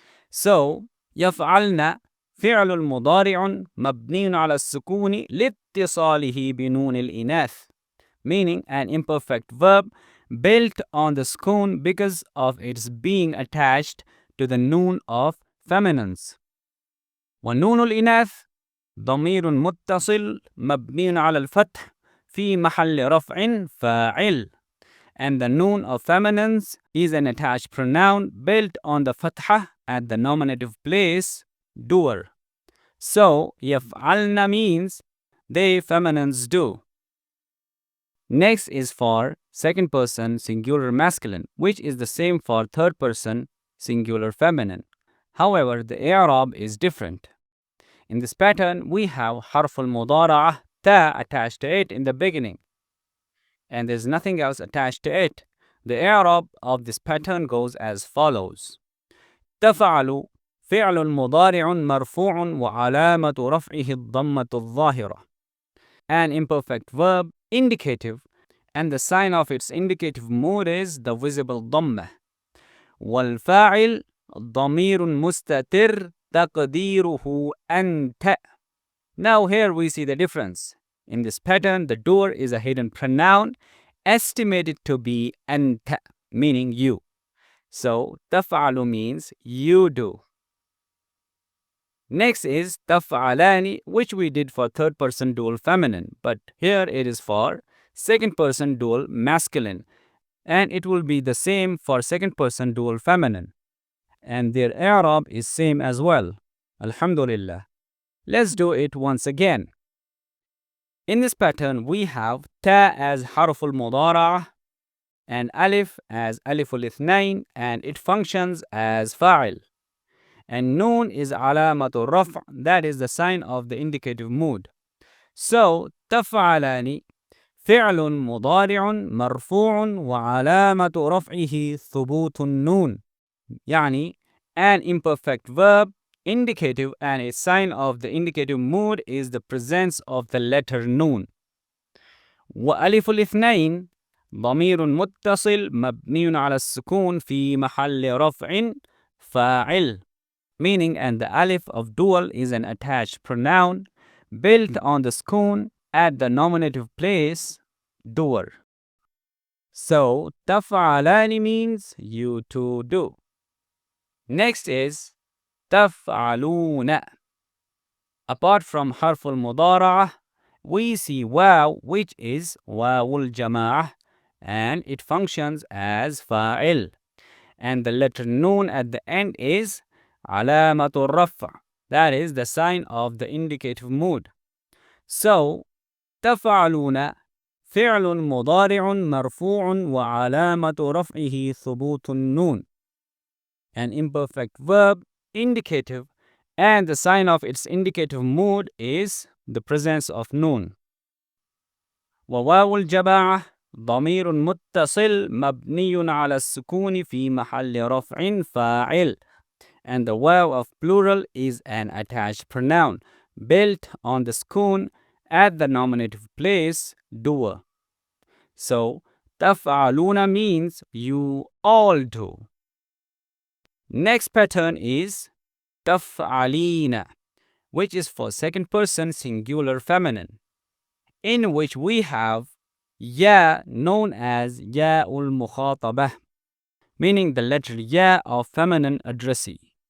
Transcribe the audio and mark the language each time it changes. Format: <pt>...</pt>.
<en>So</en> <ar>يفعلن فعل مضارع مبني على السكون لاتصاله بنون الإناث,</ar> <en>meaning an imperfect verb built on the sukun because of its being attached to the noon of feminines.</en> <ar>ونون الإناث ضمير متصل مبني على الفتح في محل رفع فاعل.</ar> <en>And the noon of feminines is an attached pronoun built on the fatha at the nominative place doer. So يفعلن means they feminines do. Next is for second person singular masculine, which is the same for third person singular feminine. However, the i'rab is different. In this pattern, we have حرف المضارعة ta attached to it in the beginning, and there's nothing else attached to it. The i'rab of this pattern goes as follows:</en> <ar>تفعل فعل مضارع مرفوع وعلامة رفعه الضمة الظاهرة.</ar> <en>An imperfect verb, indicative, and the sign of its indicative mood is the visible ضمة.</en> <ar>والفاعل ضمير مستتر تقديره أنت.</ar> <en>Now here we see the difference. In this pattern, the doer is a hidden pronoun estimated to be أنت, meaning you. So تفعل means you do. Next is تفعلان, which we did for third person dual feminine, but here it is for second person dual masculine, and it will be the same for second person dual feminine, and their i'rab is same as well. Alhamdulillah. Let's do it once again. In this pattern, we have ta as harf al-mudara'a and alif as alif al-ithnain, and it functions as fa'il. And noon is alamatul raf', that is the sign of the indicative mood.</en> <ar>So, تفعلان فعل مضارع مرفوع وعلامة رفعه ثبوت النون.</ar> <en>يعني an imperfect verb, indicative, and a sign of the indicative mood is the presence of the letter noon.</en> <ar>وألف الاثنين ضمير متصل مبني على السكون في محل رفع فاعل,</ar> <en>meaning and the alif of dual is an attached pronoun built on the sukun at the nominative place, doer. So تفعلان means you two do. Next is تفعلون. Apart from harf al-mudara'a, we see waw, which is wawul jama'ah, and it functions as fa'il. And the letter noon at the end is alamatul raf', that is the sign of the indicative mood.</en> <ar>So, تفعلون فعل مضارع مرفوع وعلامة رفعه ثبوت النون.</ar> <en>An imperfect verb, indicative, and the sign of its indicative mood is the presence of noon.</en> <ar>وواو الجماعة ضمير متصل مبني على السكون في محل رفع فاعل.</ar> <en>And the waw of plural is an attached pronoun built on the sukun at the nominative place, doer. So, تفعلون means you all do. Next pattern is تفعلين, which is for second person singular feminine, in which we have ya known as ya ul mukhatabah, meaning the letter ya of feminine addressee.</en>